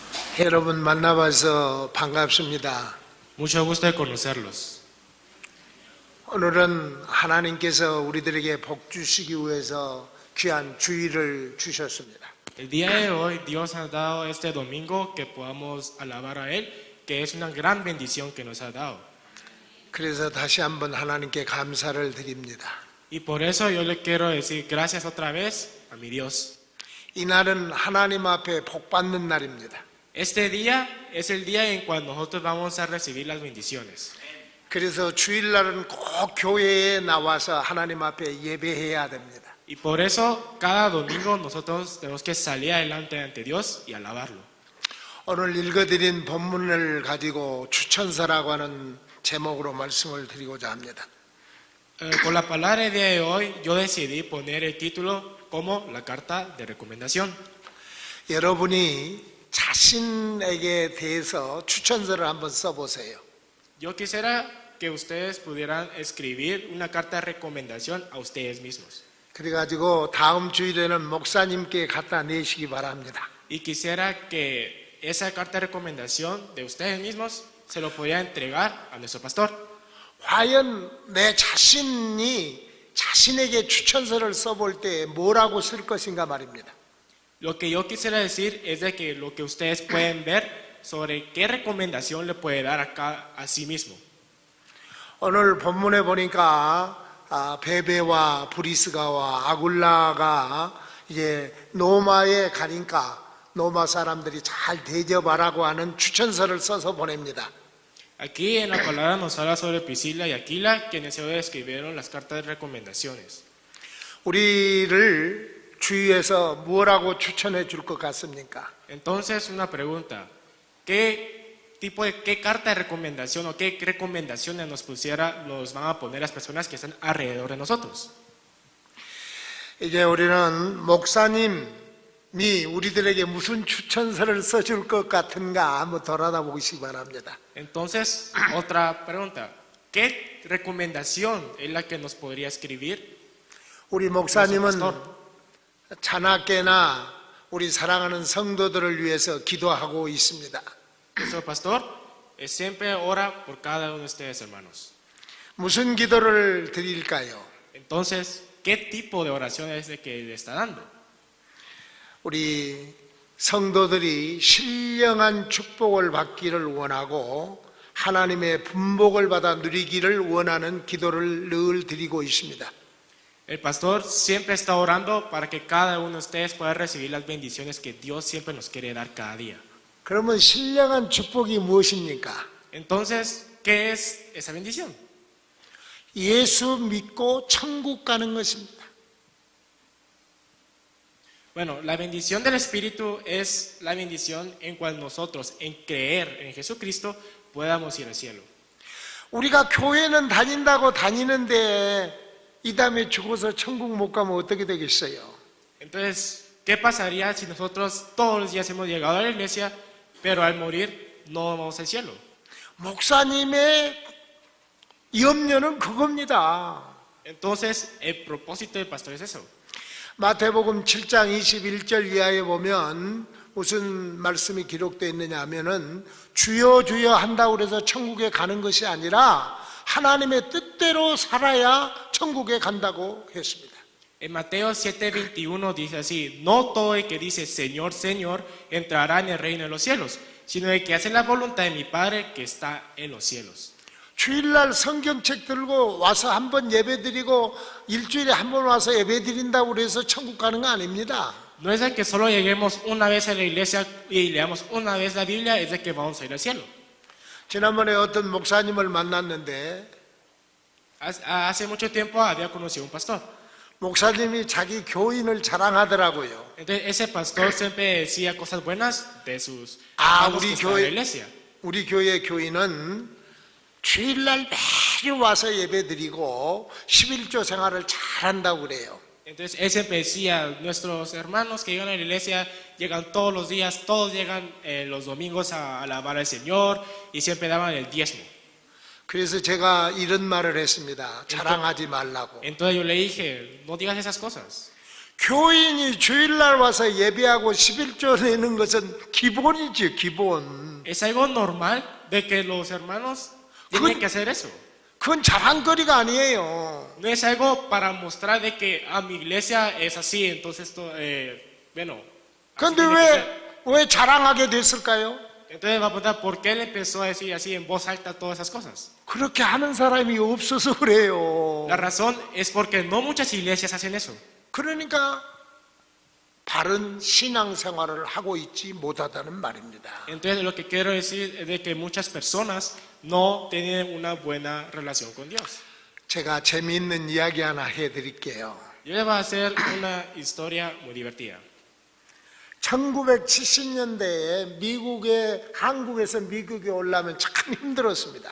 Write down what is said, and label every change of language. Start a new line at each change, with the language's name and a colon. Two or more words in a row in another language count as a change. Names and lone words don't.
Korean: 여러분 만나봐서 반갑습니다.
Spanish: Mucho gusto de conocerlos.
Korean: 오늘은 하나님께서 우리들에게 복 주시기 위해서 귀한 주일을 주셨습니다.
Spanish: El día de hoy Dios ha dado este domingo que podamos alabar a Él, que es una gran bendición que nos ha dado.
Korean: 그래서 다시 한번 하나님께 감사를 드립니다.
Spanish: Y por eso yo le quiero decir gracias otra vez a mi Dios.
Korean: 이 날은 하나님 앞에 복 받는 날입니다.
Spanish: Este día es el día en cuando nosotros vamos a recibir las bendiciones.
Korean: 그래서 주일날은 꼭 교회에 나와서 하나님 앞에 예배해야 됩니다.
Spanish: Y por eso cada domingo nosotros tenemos que salir adelante ante Dios y alabarlo.
Korean: 오늘 읽어드린 본문을 가지고 추천서라고 하는 제목으로 말씀을 드리고자 합니다.
Spanish: Con la palabra del día de hoy yo decidí poner el título como la carta de recomendación.
Korean: 여러분이 자신에게 대해서 추천서를 한번 써보세요.
Spanish: Yo quisiera que ustedes pudieran escribir una carta de recomendación a ustedes mismos.
Korean: 그래가지고 다음 주일에는 목사님께 갖다 내시기 바랍니다.
Spanish: Y quisiera que esa carta de recomendación de ustedes mismos se lo pudiera entregar a nuestro pastor.
Korean: 과연 내 자신이 자신에게 추천서를 써볼 때 뭐라고 쓸 것인가 말입니다.
Spanish: Lo que yo quisiera decir es de que lo que ustedes pueden ver sobre qué recomendación le puede dar a sí mismo.
Korean: 오늘 본문에 보니까 베베와 브리스가와 아굴라가 이제 노마에 가니까 노마 사람들이 잘 대접하라고 하는 추천서를 써서 보냅니다.
Spanish: Aquí en la palabra nos habla sobre Priscila y Aquila, quienes hoy escribieron las cartas de recomendaciones.
Korean: 우리를 주위에서 뭐라고 추천해 줄 것 같습니까?
Spanish: Entonces, una pregunta, ¿qué carta de recomendación o qué recomendaciones nos van a poner las personas que están alrededor de nosotros?
Korean: 이제 우리는 목사님이 우리들에게 무슨 추천서를 써줄 것 같은가 한번 돌아다보시기 바랍니다.
Spanish: Entonces, otra pregunta, ¿qué recomendación es la que nos podría escribir
Korean: 우리
Spanish: nuestro
Korean: 목사님은
Spanish: pastor?
Korean: 자나깨나 우리 사랑하는 성도들을 위해서 기도하고 있습니다.
Spanish: Nuestro pastor siempre ora por cada uno de ustedes, hermanos.
Korean: 무슨 기도를 드릴까요?
Spanish: Entonces, ¿qué tipo de oración es el que le está dando?
Korean: 우리 성도들이 신령한 축복을 받기를 원하고 하나님의 분복을 받아 누리기를 원하는 기도를 늘 드리고 있습니다.
Spanish: El pastor siempre está orando para que cada uno de ustedes pueda recibir las bendiciones que Dios siempre nos quiere dar cada día.
Korean: 그러면 신령한 축복이 무엇입니까?
Spanish: Entonces, ¿qué es esa bendición?
Korean: 예수 믿고 천국 가는 것입니다.
Spanish: Bueno, la bendición del Espíritu es la bendición en cual nosotros, en creer en Jesucristo, podamos ir al cielo.
Korean: 우리가 교회는 다닌다고 다니는데 이 다음에 죽어서 천국 못 가면 어떻게 되겠어요?
Spanish: Entonces, ¿qué pasaría si nosotros todos los días hemos llegado a la iglesia, pero al morir no vamos al cielo?
Korean: 목사님의 염려는 그겁니다.
Spanish: Entonces, el propósito del pastor es eso.
Korean: 마태복음 7장 21절 이하에 보면 무슨 말씀이 기록되어 있느냐 하면은 주여 주여 한다고 해서 천국에 가는 것이 아니라 하나님의 뜻대로 살아야 천국에 간다고 했습니다.
Spanish: En Mateo 7:21 dice así, no todo el que dice Señor, Señor, entrará en el reino de los cielos, sino el que hace la voluntad de mi Padre que está en los cielos.
Korean: 주일날 성경책 들고 와서 한번 예배드리고 일주일에 한 번 와서 예배드린다고 해서 천국 가는 거 아닙니다.
Spanish: No es de que solo lleguemos una vez a la iglesia y leamos una vez la Biblia, es de que vamos a ir al cielo.
Korean: 지난번에 어떤 목사님을 만났는데
Spanish: Hace mucho tiempo había conocido un pastor.
Korean: 목사님이 자기 교인을 자랑하더라고요.
Spanish: Entonces ese pastor siempre decía cosas buenas de sus hermanos que estaban en la iglesia.
Korean: 우리 교회 교인은 주일날 매일 와서 예배드리고 11조 생활을 잘한다고 그래요.
Spanish: Entonces él siempre decía, nuestros hermanos que llegan a la iglesia llegan todos los días, todos llegan los domingos a alabar al Señor y siempre daban el diezmo.
Korean: 그래서 제가 이런 말을 했습니다. 자랑하지 말라고.
Spanish: Entonces yo le dije, no digas esas cosas.
Korean: 교인이 주일날 와서 예배하고 11조 내는 것은 기본이지, 기본.
Spanish: Es algo normal de que los hermanos tienen que hacer eso.
Korean: 그건 자랑거리가 아니에요.
Spanish: No es algo para mostrar de que mi iglesia es así, entonces bueno. así
Korean: 그런데
Spanish: tiene que ser.
Korean: 왜 자랑하게 됐을까요?
Spanish: Entonces va a preguntar por qué él empezó a decir así en voz alta todas esas cosas.
Korean: 그렇게 하는 사람이 없어서 그래요.
Spanish: La razón es porque no muchas iglesias hacen eso.
Korean: 그러니까 바른 신앙생활을 하고 있지 못하다는 말입니다.
Spanish: Entonces lo que quiero decir es de que muchas personas no tienen una buena relación con Dios.
Korean: 제가 재미있는 이야기 하나 해드릴게요.
Spanish: Yo les voy a hacer una historia muy divertida.
Korean: 1970년대에 한국에서 미국에 올라면 참 힘들었습니다.